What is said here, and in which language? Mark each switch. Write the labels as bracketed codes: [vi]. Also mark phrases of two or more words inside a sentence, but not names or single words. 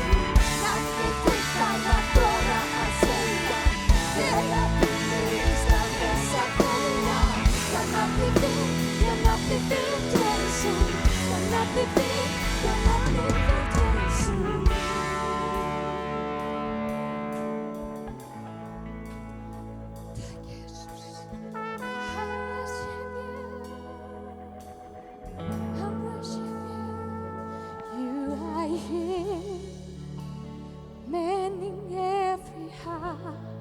[is] Nafnið þitt þarf að þora að segja þegar dimmir í stað þess að þegja. Já nafnið þitt, Jesú. Já nafnið þitt, Jesú. Takk, Jesus. [en] I worship you. You are here, mending every heart.